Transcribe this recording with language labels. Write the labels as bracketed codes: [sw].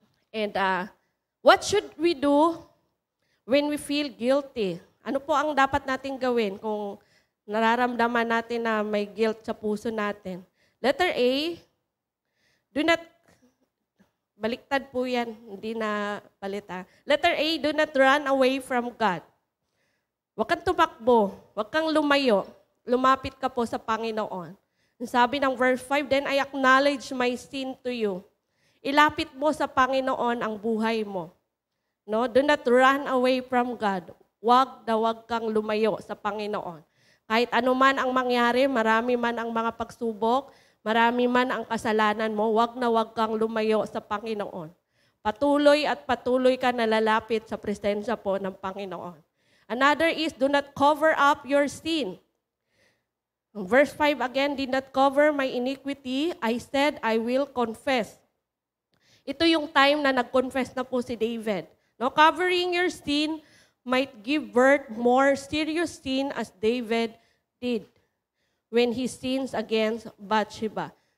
[en] And what should we do when we feel guilty? [tl] Ano po ang dapat natin gawin kung nararamdaman natin na may guilt sa puso natin? Letter A, [en] do not, [tl] baliktad po yan, hindi na balita. [en] Letter A, do not run away from God. [tl] Huwag kang tumakbo, huwag kang lumayo, lumapit ka po sa Panginoon. Sabi ng [en] verse 5, "Then I acknowledge my sin to you." [tl] Ilapit mo sa Panginoon ang buhay mo. No? [en] Do not run away from God. [tl] Huwag kang lumayo sa Panginoon. Kahit anuman ang mangyari, marami man ang mga pagsubok, marami man ang kasalanan mo, huwag kang lumayo sa Panginoon. Patuloy at patuloy ka nalalapit sa presensya po ng Panginoon. [en] Another is, do not cover up your sin. Verse 5 again, "Did not cover my iniquity. I said, I will confess." [tl] Ito yung time na nag-confess na po si David. [en] No, covering your sin might give birth more serious sin as David did when he sins against Bathsheba.